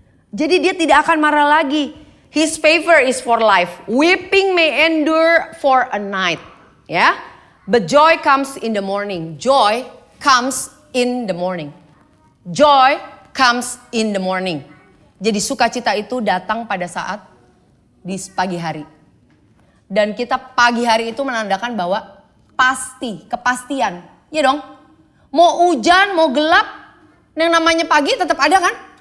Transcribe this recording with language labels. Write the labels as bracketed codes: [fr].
[id] Jadi dia tidak akan marah lagi. [en] His favor is for life. Weeping may endure for a night. Ya. But joy comes in the morning. Joy comes in the morning. Joy comes in the morning. [id] Jadi sukacita itu datang pada saat di pagi hari. Dan kita pagi hari itu menandakan bahwa kepastian. Iya dong. Mau hujan, mau gelap, yang namanya pagi tetap ada kan?